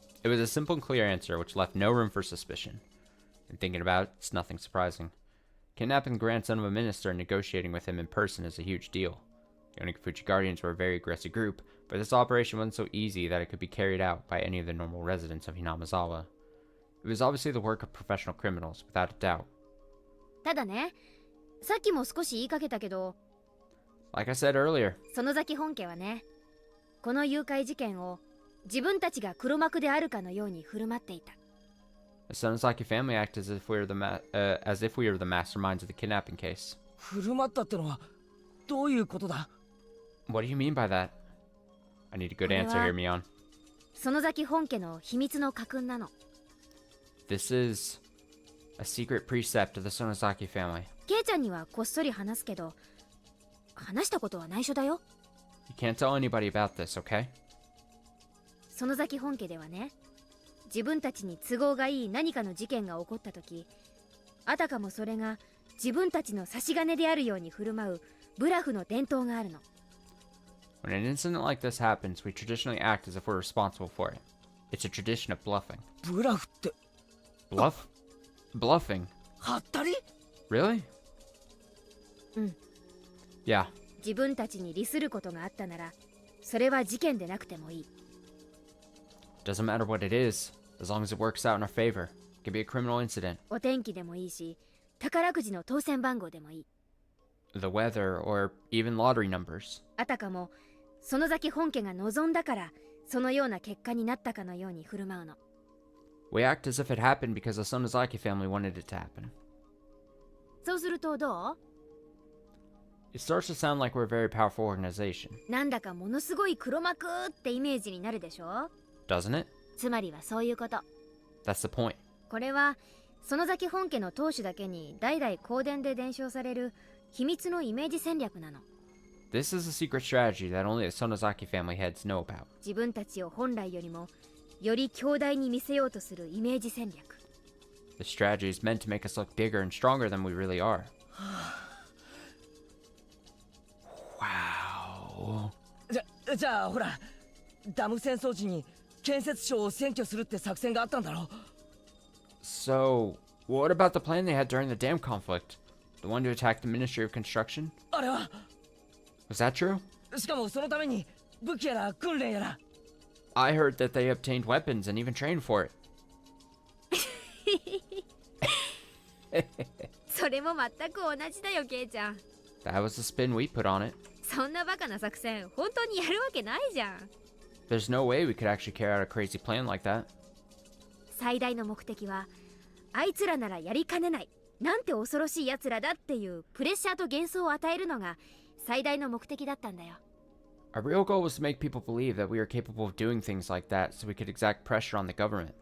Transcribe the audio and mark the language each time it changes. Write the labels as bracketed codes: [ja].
[en] It was a simple and clear answer, which left no room for suspicion. And thinking about it, it's nothing surprising. Kidnapping the grandson of a minister and negotiating with him in person is a huge deal. The Onikafuchi Guardians were a very aggressive group, but this operation wasn't so easy that it could be carried out by any of the normal residents of Hinamizawa. It was obviously the work of professional criminals, without a doubt. [ja] ただね、さっきも少し言いかけたけど、 [en] Like I said earlier, [ja] 園崎本家はね、この誘拐事件を自分たちが黒幕であるかのように振る舞っていた。 [en] the Sonozaki family act as if we were the masterminds of the kidnapping case. [ja] 振る舞ったってのはどういうことだ？ [en] What do you mean by that? I need a good answer here, Mion. [ja] 園崎本家の秘密の家訓なの。 [en] This is a secret precept of the Sonozaki family. [ja] ケイちゃんにはこっそり話すけど、話したことは内緒だよ。 [en] You can't tell anybody about this, okay? [ja] 園崎本家ではね、自分たちに都合がいい何かの事件が起こった時、あたかもそれが自分たちの差し金であるように振る舞うブラフの伝統があるの。 [en] When an incident like this happens, we traditionally act as if we're responsible for it. It's a tradition of bluffing. [ja] ブラフって [en] Bluff? Bluffing? [ja] はったり？ [en] Really? [ja] うん。 [en] Yeah. [ja] 自分たちに利することがあったなら、それは事件でなくてもいい。 [en] Doesn't matter what it is, as long as it works out in our favor. It can be a criminal incident. [ja] お天気でもいいし、宝くじの当選番号でもいい。 [en] The weather, or even lottery numbers. [ja] あたかも園崎本家が望んだからそのような結果になったかのように振る舞うの。 [en] We act as if it happened because the Sonozaki family wanted it to happen. [ja] そうするとどう？ [en] It starts to sound like we're a very powerful organization. [ja] なんだかものすごい黒幕ってイメージになるでしょ？ [en] Doesn't it? [ja] つまりはそういうこと。 [en] That's the point. [ja] これは園崎本家の当主だけに代々公伝で伝承される秘密のイメージ戦略なの。 [en] This is a secret strategy that only the Sonozaki family heads know about. [ja] 自分たちを本来よりもより強大に見せようとするイメージ戦略。 [en] The strategy is meant to make us look bigger and stronger than we really are. Wow. [ja] じゃあほら、ダム戦争時に建設省を占拠するって作戦があったんだろ。 [en] So, what about the plan they had during the dam conflict? The one to attack the Ministry of Construction? [ja] あれは。 [en] Was that true? [ja] しかもそのために武器やら訓練やら。 [en] I heard that they obtained weapons and even trained for it. [ja] それも全く同じだよ、ケイちゃん。 [en] That was the spin we put on it. [ja] そんなバカな作戦本当にやるわけないじゃん。 [en] There's no way we could actually carry out a crazy plan like that. [ja] 最大の目的はあいつらならやりかねない、なんて恐ろしいやつらだっていうプレッシャーと幻想を与えるのが最大の目的だったんだよ。 [en] Our real goal was to make people believe that we are capable of doing things like that so we could exact pressure on the government.